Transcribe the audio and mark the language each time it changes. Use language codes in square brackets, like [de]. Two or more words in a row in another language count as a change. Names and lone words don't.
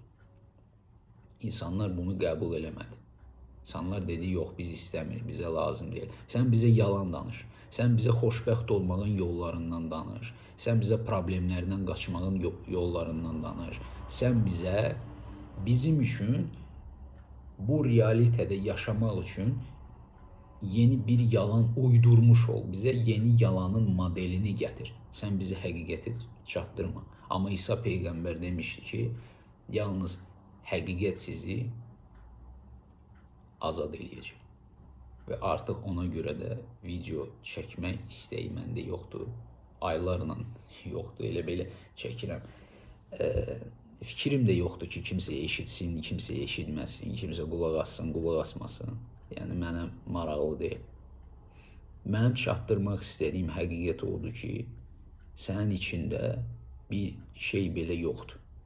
[az] İnsanlar bunu qəbul eləmədi. İnsanlar dedi, yox, biz istəmirik, bizə lazım deyil. Sən bizə yalan danış. Sən bizə xoşbəxt olmağın yollarından danış. Sən bizə problemlərdən qaçmağın yollarından danış. Sən bizə bizim üçün [tr] Bu realitede yaşamak için yeni bir yalan uydurmuş ol. Bize yeni yalanın modelini getir. Sen bize [az] həqiqəti çatdırma. [tr] Ama İsa Peygamber demişti ki, [az] yalnız həqiqət sizi azad eləyəcək. [tr] Ve artık ona göre de video çekme isteği [az] məndə yoxdur. Aylarla yoxdur. Elə belə çəkirəm. Fikrim de yoxdur ki, kimsəyə eşitsin, kimsəyə eşitməsin, kimsə qulaq assın, qulaq asmasın. Yəni mənə maraqlı deyil. Mənim çatdırmaq istədiyim həqiqət odur ki, sənin içində bir şey belə yoxdur.